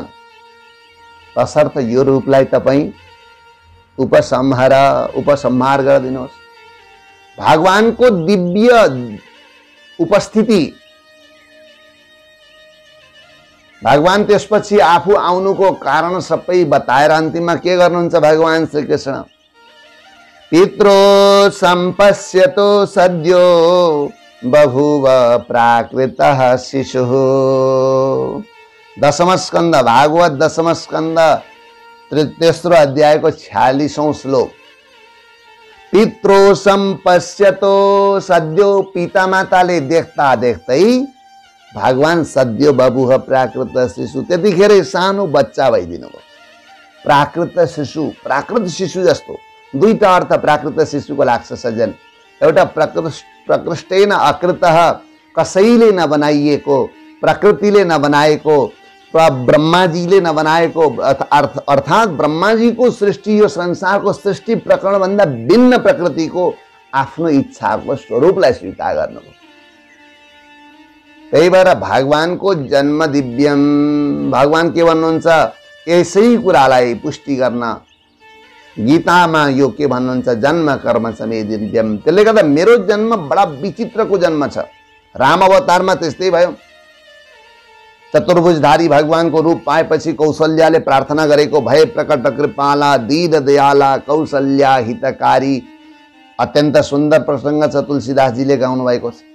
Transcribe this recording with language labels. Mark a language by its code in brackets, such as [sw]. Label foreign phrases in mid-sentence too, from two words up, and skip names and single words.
[ne] तसर्थ यो रूपलाई तपाई उपसंहार गरिदिनुहोस्। भगवानको दिव्य उपस्थिति, भगवान त्यसपछि आफू आउनुको कारण सबै बताएर अन्तिममा के गर्नुहुन्छ भगवान श्री कृष्ण? [sa] पित्रो संपश्यतो सद्यो बभूव प्राकृतः शिशुः। [ne] दशम स्कंद भागवत दशम स्कंद तेस्रो अध्यायको 46औं श्लोक। [sa] पित्रो संपश्यतो सद्यो, [ne] पिता माताले देख्दा देख्दै भगवान [sa] सद्यो बभूव प्राकृत शिशु, [ne] त्यतिखेरै सानो बच्चा भइदिनु भयो। प्राकृत शिशु, प्राकृत शिशु जस्तो दुईटा अर्थ प्राकृत शिशुको लाग्छ सज्जन। एउटा [sa] प्रकृष्टेन अकृतः, [ne] कसैले नबनाइएको, प्रकृतिले नबनाएको, ब्रह्माजीले नबनाएको, अर्थात् ब्रह्माजीको सृष्टि, यो संसारको सृष्टि प्रकरण भन्दा भिन्न प्रकृतिको आफ्नो इच्छाको स्वरूपलाई स्वीकार गर्नुभयो। त्यही भएर भगवानको जन्म दिव्यम, भगवान के भन्नुहुन्छ? यसै कुरालाई पुष्टि गर्न गीतामा यो के भन्नुहुन्छ? [sa] जन्म कर्म च मे दिव्यम। [ne] त्यसले गर्दा मेरो जन्म बडा विचित्रको जन्म छ। राम अवतारमा त्यस्तै भयो। चतुर्भुजधारी भगवानको रूप पाएपछि कौशल्याले प्रार्थना गरेको, [awa] भय प्रकट कृपाला दीन दयाला कौशल्या हितकारी, [ne] अत्यन्त सुन्दर प्रसंग छ, तुलसीदासजीले गाउनु भएको छ।